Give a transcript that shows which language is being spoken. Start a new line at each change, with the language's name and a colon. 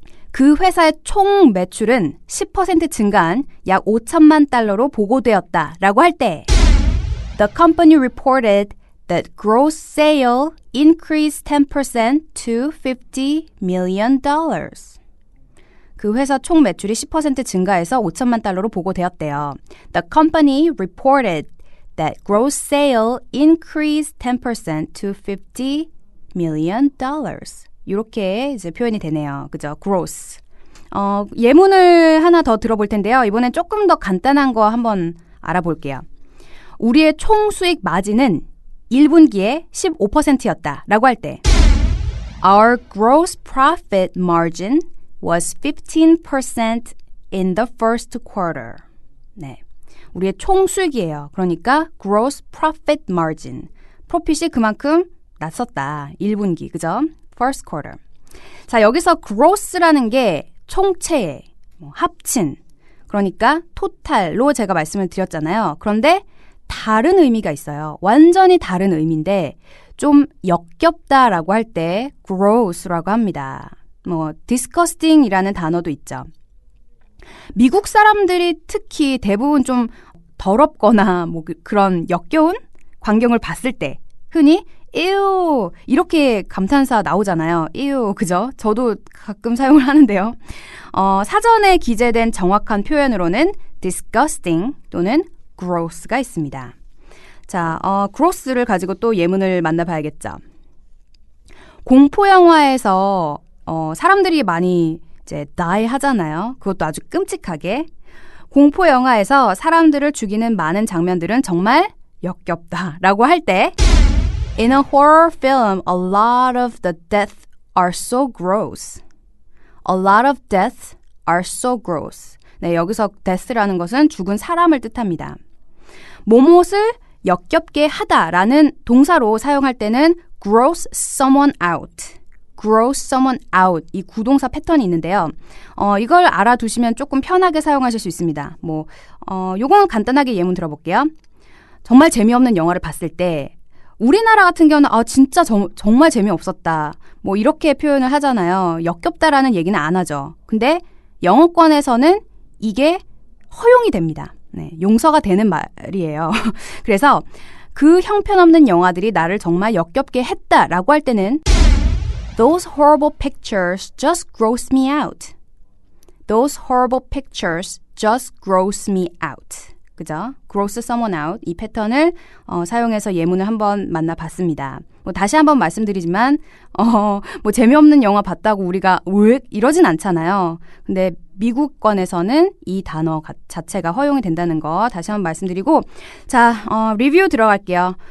Korean: 그 회사의 총 매출은 10% 증가한 약 5천만 달러로 보고되었다라고 할 때
English: The company reported that gross sale increased 10% to $50 million.
Korean: 그 회사 총 매출이 10% 증가해서 5천만 달러로 보고되었대요.
English: The company reported that gross sale increased 10% to $50 million.
Korean: 이렇게 이제 표현이 되네요. 그죠? gross. 예문을 하나 더 들어볼 텐데요. 이번엔 조금 더 간단한 거 한번 알아볼게요. 우리의 총 수익 마진은 1분기에 15%였다 라고 할 때
English: Our gross profit margin was 15% in the first quarter.
Korean: 네, 우리의 총 수익이에요. 그러니까 gross profit margin. 프로핏이 그만큼 낮섰다. 1분기, 그죠? first quarter. 자, 여기서 gross라는 게 총체, 합친, 그러니까 토탈로 제가 말씀을 드렸잖아요. 그런데 다른 의미가 있어요. 완전히 다른 의미인데 좀 역겹다라고 할 때 gross라고 합니다. disgusting이라는 단어도 있죠. 미국 사람들이 특히 대부분 좀 더럽거나 그런 역겨운 광경을 봤을 때 흔히 ew 이렇게 감탄사 나오잖아요. ew 그죠? 저도 가끔 사용을 하는데요. 사전에 기재된 정확한 표현으로는 disgusting 또는 gross가 있습니다. 자, gross를 가지고 또 예문을 만나봐야겠죠. 공포 영화에서 사람들이 많이 이제 die 하잖아요. 그것도 아주 끔찍하게. 공포 영화에서 사람들을 죽이는 많은 장면들은 정말 역겹다라고 할 때
English: In a horror film, a lot of the deaths are so gross. A lot of deaths are so gross.
Korean: 네, 여기서 death라는 것은 죽은 사람을 뜻합니다. 뭐뭇을 역겹게 하다라는 동사로 사용할 때는
English: gross someone out. gross someone out.
Korean: 이 구동사 패턴이 있는데요. 이걸 알아두시면 조금 편하게 사용하실 수 있습니다. 요거는 간단하게 예문 들어볼게요. 정말 재미없는 영화를 봤을 때 우리나라 같은 경우는 진짜 정말 재미없었다. 이렇게 표현을 하잖아요. 역겹다라는 얘기는 안 하죠. 근데 영어권에서는 이게 허용이 됩니다. 네, 용서가 되는 말이에요. 그래서 그 형편없는 영화들이 나를 정말 역겹게 했다라고 할 때는
English: Those horrible pictures just gross me out. Those horrible pictures just gross me out.
Korean: 그죠? gross someone out 이 패턴을 사용해서 예문을 한번 만나봤습니다. 다시 한번 말씀드리지만 재미없는 영화 봤다고 우리가 왜 이러진 않잖아요. 근데 미국권에서는 이 단어 자체가 허용이 된다는 거 다시 한번 말씀드리고 자 리뷰 들어갈게요.